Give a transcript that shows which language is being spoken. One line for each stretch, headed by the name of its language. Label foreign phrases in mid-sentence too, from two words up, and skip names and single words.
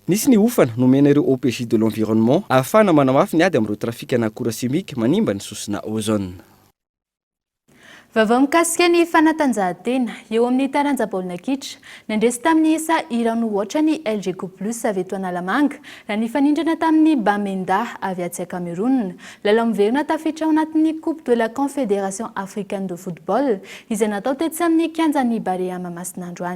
Malagasy: Nisy ny ofana nomena ireo
French: OPJ de l'environnement
Malagasy: ahafahana manamafy ny ady amin'ireo trafika na akora simika manimba ny sosina ozone. Vaovao mikasika ny fanatanjahantena eo amin'ny taranja baolina kitra nandresy tamin'ny isa irano ohatra ny LG Plus avy eto Analamanga raha ny fanindrana tamin'ny Bamenda avy atsy Cameroun. Lalao miverina tafiditra ao anatin'ny Coupe de la Confédération africaine de football izay natao tetsy amin'ny kianjan'ny Barea Mahamasina androany.